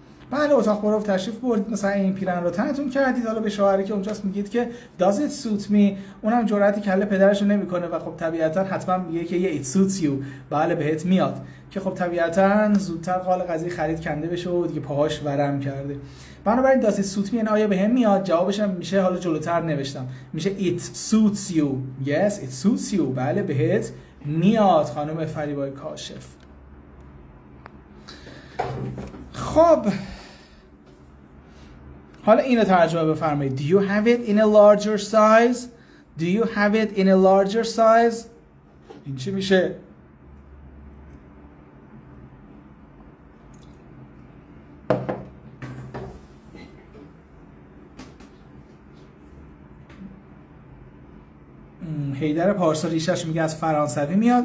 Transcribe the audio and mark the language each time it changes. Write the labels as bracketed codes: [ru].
[fa] بله اتاق پروف تشریف بردید، مثلا این پیرن رو تنتون کردید، حالا به شوهری که اونجاست میگید که [en] does it suit me، [fa] اونم جرأتی کله پدرش رو نمیکنه و خب طبیعتا حتما میگه که [en] it suits you [fa] بله بهت میاد، که خب طبیعتا زودتر قال قضیه خرید کنده بشه و دیگه پاهاش ورم کرده. بنابراین [en] does it suit me [fa] یعنی آیا بهم میاد، جوابش هم میشه حالا جلوتر نوشتم میشه [en] it suits you. yes it suits you [fa] بله بهت میاد خانم فریبای کاشف. خب حالا اینو ترجمه بفرمایید. [en] Do you have it in a larger size? Do you have it in a larger size? [fa] این چی میشه؟ حیدر پارسا ریشش میگه از فرانسوی میاد.